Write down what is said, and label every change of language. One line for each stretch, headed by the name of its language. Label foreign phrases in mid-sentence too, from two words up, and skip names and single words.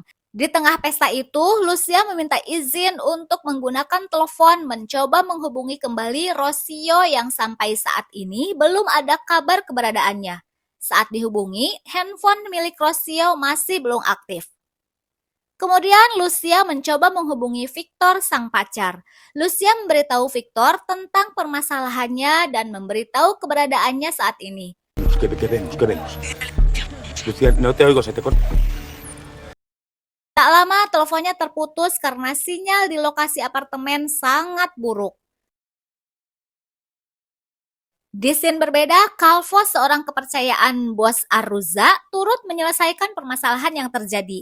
Indonesian: Di tengah pesta itu, Lucia meminta izin untuk menggunakan telepon mencoba menghubungi kembali Rocio yang sampai saat ini belum ada kabar keberadaannya. Saat dihubungi, handphone milik Rocio masih belum aktif. Kemudian Lucia mencoba menghubungi Victor sang pacar. Lucia memberitahu Victor tentang permasalahannya dan memberitahu keberadaannya saat ini.
Spanish: Queremos. Lucía, no te oigo, se te corta.
Indonesian: Tak lama teleponnya terputus karena sinyal di lokasi apartemen sangat buruk. Di scene berbeda, Calvo, seorang kepercayaan bos Aruza, turut menyelesaikan permasalahan yang terjadi.